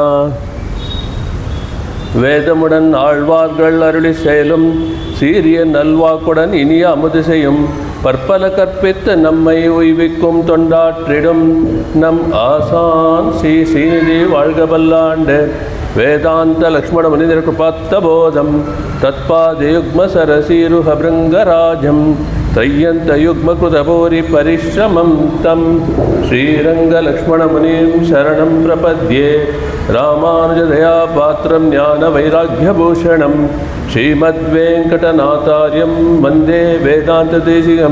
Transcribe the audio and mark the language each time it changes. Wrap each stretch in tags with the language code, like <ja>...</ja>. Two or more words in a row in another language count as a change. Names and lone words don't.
<ta>வேதமுடன் ஆழ்வார்கள் அருளி செயலும் சீரிய நல்வாக்குடன் இனிய அமுது செய்யும் பற்பல கற்பித்து நம்மை உய்விக்கும் தொண்டாற்றிடும் நம் ஆசான் ஸ்ரீ ஸ்ரீநிதி வாழ்க பல்லாண்டு.</ta> <sa>वेदान्त लक्ष्मण मुनीन्द्र कृपात्त बोधं तत्पादयुग्म सरसीरुह भृङ्गराजं त्रय्यंत युग्मकृतभूरि परिश्रमं तं श्रीरङ्गलक्ष्मणमुनिं शरणं प्रपद्ये. रामानुजदया पात्रं ज्ञानवैराग्यभूषणं श्रीमद्वेङ्कटनाथार्यं वन्दे वेदान्तदेशिकं.</sa>